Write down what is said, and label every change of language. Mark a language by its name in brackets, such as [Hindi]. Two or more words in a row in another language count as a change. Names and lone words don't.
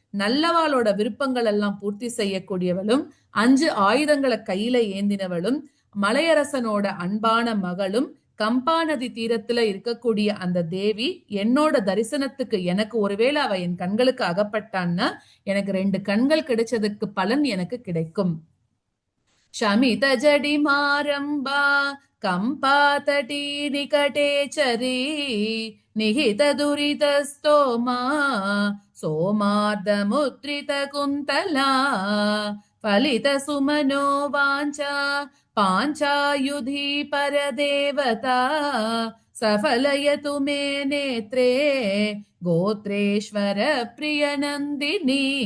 [Tamil] நல்லவாளோட விருப்பங்கள் எல்லாம் பூர்த்தி செய்யக்கூடியவளும் 5 ஆயுதங்களை கையில ஏந்தினவளும் மலையரசனோட அன்பான மகளும் கம்பா நதி தீரத்துல இருக்கக்கூடிய அந்த தேவி என்னோட தரிசனத்துக்கு எனக்கு ஒருவேளை அவ என் கண்களுக்கு அகப்பட்டான்னா எனக்கு 2 கண்கள் கிடைச்சதுக்கு பலன் எனக்கு கிடைக்கும். [Sanskrit] शमित जडिमारम्बा कम्पातटी निकटे चरी निहित दुरितस्तोमा सोमार्दमुद्रित कुन्तला फलित सुमनो वाञ्छा पाञ्चायुधि परदेवता सफलयतु मे नेत्रे गोत्रेश्वर प्रियनन्दिनी.